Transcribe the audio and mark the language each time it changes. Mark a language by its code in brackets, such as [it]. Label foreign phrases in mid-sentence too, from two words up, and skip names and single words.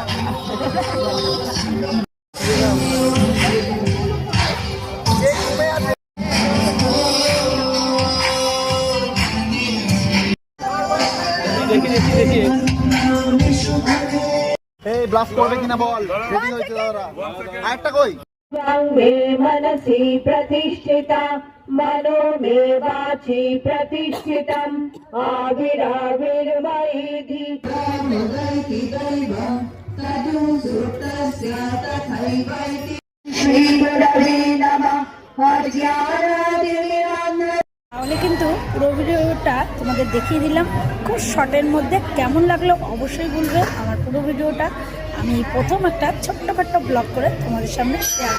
[bn] এই ব্লাস্ট করবে কিনা বল, রেডি হয়েছে ওরা। আরেকটা কই? [sa] मे मनसि प्रतिष्ठिता मनो मे वाचि प्रतिष्ठितम् आविराविर्मयिधि श्रीगुरवे नमः। [bn] তাহলে কিন্তু পুরো ভিডিওটা তোমাদের দেখিয়ে দিলাম খুব শর্টের মধ্যে। কেমন লাগলো অবশ্যই বলবে। আমার পুরো ভিডিওটা আমি প্রথম একটা ছোট্টখাট্ট ব্লগ করে তোমাদের সামনে শেয়ার